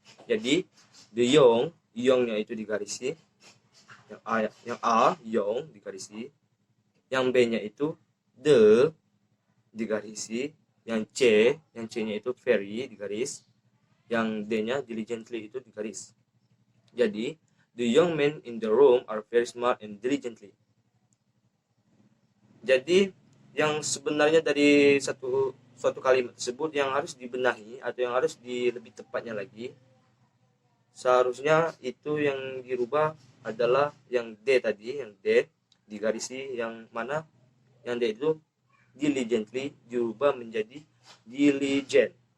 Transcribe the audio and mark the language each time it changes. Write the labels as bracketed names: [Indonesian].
[Indonesian] Jadi [English] the young- [Indonesian] nya itu digarisi, yang [English] A young [Indonesian] digarisi, yang B-nya itu the digarisi, yang C-nya itu very digaris, yang D-nya diligently itu digaris. Jadi [English] the young men in the room are very smart and diligently. [Indonesian] Jadi yang sebenarnya dari suatu kalimat tersebut yang harus dibenahi atau yang harus lebih tepatnya lagi, seharusnya itu yang dirubah adalah yang D tadi, yang D digarisi, yang mana yang D itu diligently dirubah menjadi diligent.